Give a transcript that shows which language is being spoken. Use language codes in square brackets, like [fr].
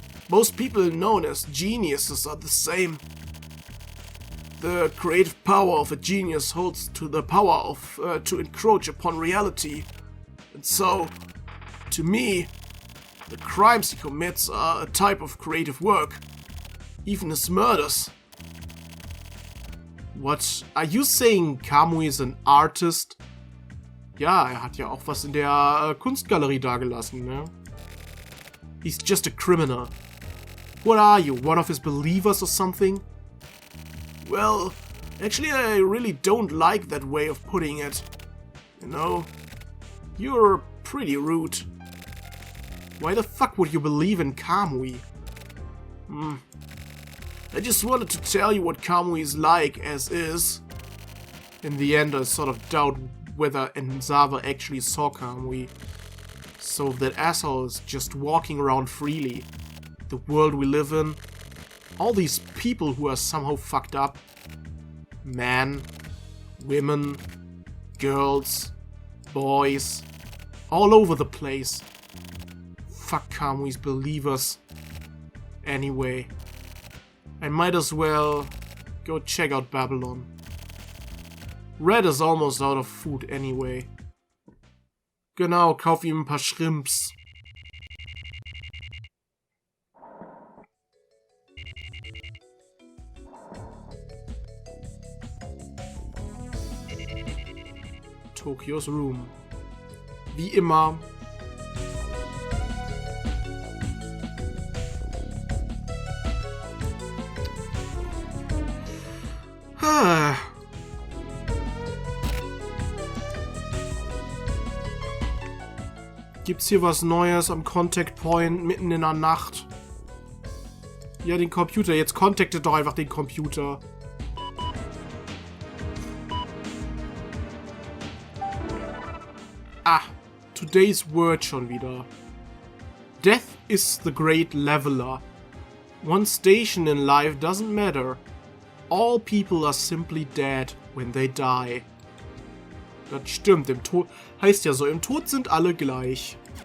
[en] Most people known as geniuses are the same. The creative power of a genius holds to the power of to encroach upon reality. And so, to me, the crimes he commits are a type of creative work. Even his murders. What? Are you saying Kamui is an artist? [de] Ja, er hat ja auch was in der Kunstgalerie dagelassen, ne? [en] He's just a criminal. What are you, one of his believers or something? Well, actually I really don't like that way of putting it. You know, you're pretty rude. Why the fuck would you believe in Kamui? I just wanted to tell you what Kamui is like as is. In the end, I sort of doubt whether Enzawa actually saw Kamui. So that asshole is just walking around freely. The world we live in. All these people who are somehow fucked up. Men, women, girls, boys. All over the place. Fuck Kamui's believers. Anyway, I might as well go check out Babylon. Red is almost out of food anyway. [de] Genau, kauf ihm ein paar Shrimps. Tokios Room. Wie immer. Gibt's hier was Neues am Contact Point mitten in der Nacht? Ja, den Computer. Jetzt contactet doch einfach den Computer. [en] Ah, today's word [de] schon wieder. [en] Death is the great leveler. One station in life doesn't matter. All people are simply dead when they die. [de] Das stimmt, im Tod heißt ja so, im Tod sind alle gleich.